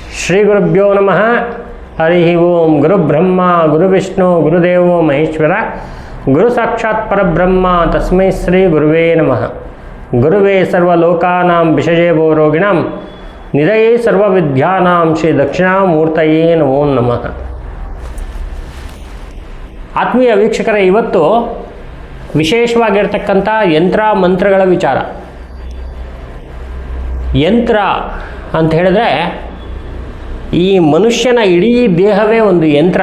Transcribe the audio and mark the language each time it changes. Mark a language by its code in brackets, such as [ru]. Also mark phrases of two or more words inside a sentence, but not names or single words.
[sa] ಶ್ರೀಗುರುಭ್ಯೋ ನಮಃ. ಹರಿ ಓಂ. ಗುರುಬ್ರಹ್ಮ ಗುರುವಿಷ್ಣು ಗುರುದೇವೋ ಮಹೇಶ್ವರ ಗುರು ಸಾಕ್ಷಾತ್ ಪರಬ್ರಹ್ಮ ತಸ್ಮೈ ಶ್ರೀ ಗುರುವೇ ನಮಃ. ಗುರುವೇ ಸರ್ವಲೋಕಾನಾಂ ವಿಷಜೇ ಭವರೋಗಿಣಾಂ ನಿಧಯೇ ಸರ್ವವಿದ್ಯಾನಾಂ ಶ್ರೀ ದಕ್ಷಿಣಾಮೂರ್ತಯೇ ನಮೋ ನಮಃ. [kn] ಆತ್ಮೀಯ ವೀಕ್ಷಕರೇ, ಇವತ್ತು ವಿಶೇಷವಾಗಿರ್ತಕ್ಕಂಥ ಯಂತ್ರ ಮಂತ್ರಗಳ ವಿಚಾರ. ಯಂತ್ರ ಅಂತ ಹೇಳಿದ್ರೆ ಈ ಮನುಷ್ಯನ ಇಡೀ ದೇಹವೇ ಒಂದು ಯಂತ್ರ.